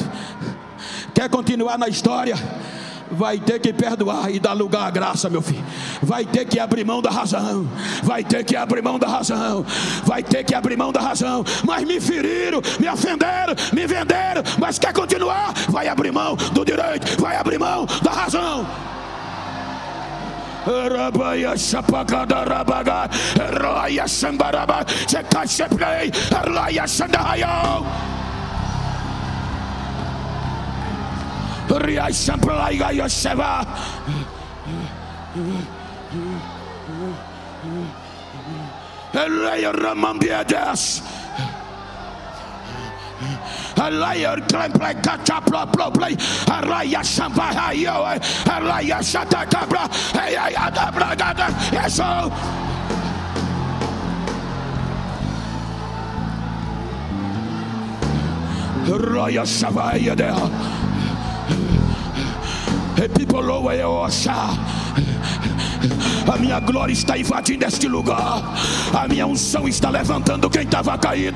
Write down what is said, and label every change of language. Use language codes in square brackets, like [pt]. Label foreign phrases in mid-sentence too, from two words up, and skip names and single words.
[pt] Quer continuar na história? Vai ter que perdoar e dar lugar à graça, meu filho. Vai ter que abrir mão da razão. Vai ter que abrir mão da razão. Vai ter que abrir mão da razão. Mas me feriram, me ofenderam, me venderam. Mas quer continuar? Vai abrir mão do direito. Vai abrir mão da razão. Rabaia chapagada rabaga, raia chambaraba, checacheplei, raia chandaio. Ria champlai gaio cheva. Raia ramambiadas. A liar climb like catch play. A raya shamba hayo. A raya shata cabra. [en] Hey, yes, raya shavaya there. Hey, people over here, [pt] a minha glória está invadindo este lugar. A minha unção está levantando quem estava caído.